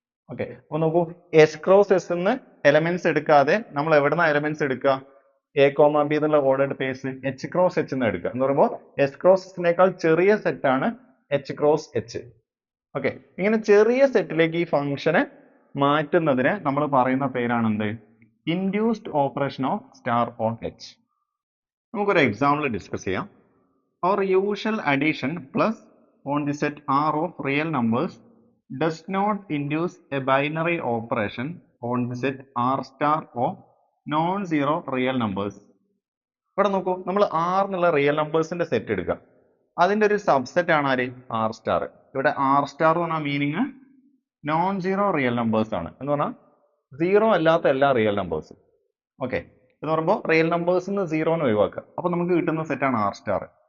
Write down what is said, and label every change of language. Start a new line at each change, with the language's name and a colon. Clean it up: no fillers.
Malayalam: Okay, അപ്പൊ നോക്കൂ, S cross S എന്ന് എലമെന്റ്സ് എടുക്കാതെ നമ്മൾ എവിടുന്ന എലമെന്റ്സ് എടുക്കുക, എ കോമ ബി എന്നുള്ള ordered pace H cross H എന്ന് എടുക്കുക എന്ന് പറയുമ്പോൾ എസ് ക്രോസ് എച്ചിനേക്കാൾ ചെറിയ സെറ്റ് ആണ് എച്ച് ക്രോസ് എച്ച്. ഓക്കെ, ഇങ്ങനെ ചെറിയ സെറ്റിലേക്ക് ഈ ഫംഗ്ഷനെ മാറ്റുന്നതിന് നമ്മൾ പറയുന്ന പേരാണ് എന്ത്,
English: Induced operation of star on H.
Malayalam: നമുക്കൊരു എക്സാമ്പിൾ ഡിസ്കസ് ചെയ്യാം.
English: Our usual addition plus on the set R of real numbers does not induce a binary operation on the set R star of non-zero real numbers.
Malayalam: ഇവിടെ നോക്കൂ, നമ്മൾ R എന്നുള്ള real നമ്പേഴ്സിന്റെ set എടുക്കുക, അതിന്റെ ഒരു subset ആണ് ആര്, ആർ സ്റ്റാർ. ഇവിടെ ആർ സ്റ്റാർ എന്ന് പറഞ്ഞാൽ meaning non zero real numbers ആണ്, എന്ന് പറഞ്ഞാൽ സീറോ അല്ലാത്ത എല്ലാ റിയൽ നമ്പേഴ്സും. ഓക്കെ, എന്ന് പറയുമ്പോൾ റിയൽ നമ്പേഴ്സിന് സീറോന്ന് ഒഴിവാക്കുക, അപ്പൊ നമുക്ക് കിട്ടുന്ന സെറ്റാണ് ആർ സ്റ്റാർ.